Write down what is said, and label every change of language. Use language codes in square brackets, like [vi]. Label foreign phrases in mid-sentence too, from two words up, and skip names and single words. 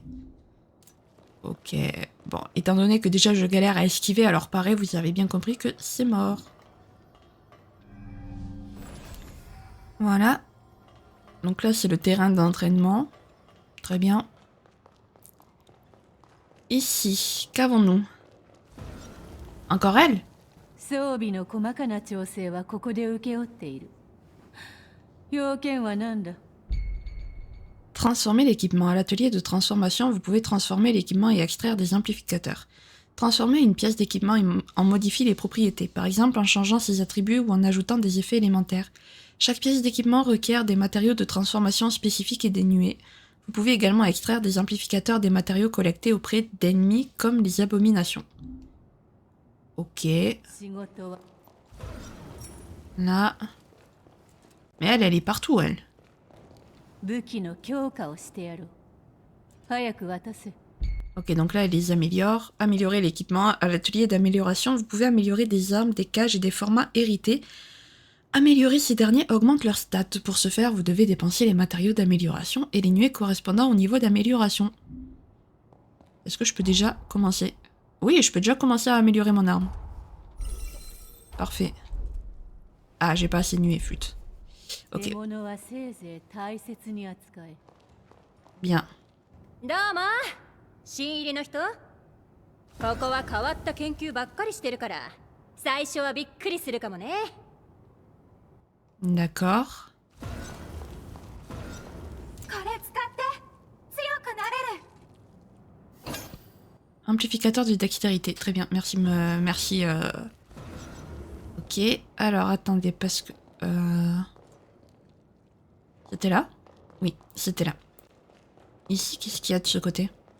[fr] Ok, bon, étant donné que déjà je galère à esquiver, alors pareil, vous avez bien compris que c'est mort. Voilà. Donc là, c'est le terrain d'entraînement. Très bien. Ici, qu'avons-nous? Encore elle? [ja] 装備の細かな調整はここで請け負っている。要件は何だ？ [fr] Transformer l'équipement. À l'atelier de transformation, vous pouvez transformer l'équipement et extraire des amplificateurs. Transformer une pièce d'équipement en modifie les propriétés, par exemple en changeant ses attributs ou en ajoutant des effets élémentaires. Chaque pièce d'équipement requiert des matériaux de transformation spécifiques et dénués. Vous pouvez également extraire des amplificateurs des matériaux collectés auprès d'ennemis comme les abominations. Ok. [ja] 仕事は [fr] Là. Mais elle est partout, elle. [ja] 武器の強化をしてやろう。早く渡せ。 [fr] Ok, donc là, elle les améliore. Améliorer l'équipement. À l'atelier d'amélioration, vous pouvez améliorer des armes, des cages et des formats hérités. Améliorer ces derniers augmente leurs stats. Pour ce faire, vous devez dépenser les matériaux d'amélioration et les nuées correspondant au niveau d'amélioration. Est-ce que je peux déjà commencer? Oui, je peux déjà commencer à améliorer mon arme. Parfait. Ah, j'ai pas assez de nuées, flûte. Ok, [ja] 獲物はせいぜい大切に扱え。 [fr] bien. [ja] どうも新入りの人。ここは変わった研究ばっかりしてるから最初はびっくりするかもね。 [fr] D'accord. [ja] これ使って強くなれる。 [fr] Amplificateur de dextérité. Très bien, merci. Merci. Ok, alors attendez, parce que... C'était là? Oui, c'était là. Ici, qu'est-ce qu'il y a de ce côté?